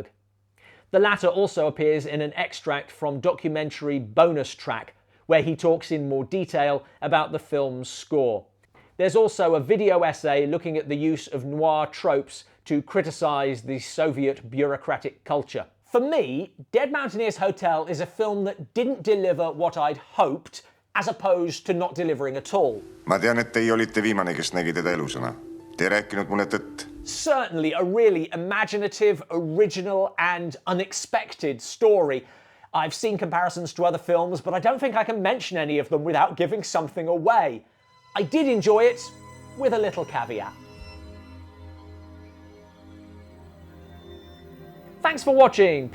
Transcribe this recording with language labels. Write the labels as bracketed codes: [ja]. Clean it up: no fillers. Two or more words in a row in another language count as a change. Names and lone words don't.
[en] The latter also appears in an extract from documentary Bonus Track, where he talks in more detail about the film's score. There's also a video essay looking at the use of noir tropes to criticise the Soviet bureaucratic culture. For me, Dead Mountaineers Hotel is a film that didn't deliver what I'd hoped, as opposed to not delivering at all. [et] Ma tean, et teie olite viimane, kes nägi teda elusana. Te ei rääkinud mulle tõtt. [en] Certainly a really imaginative, original and unexpected story. I've seen comparisons to other films, but I don't think I can mention any of them without giving something away. I did enjoy it, with a little caveat. Thanks for watching.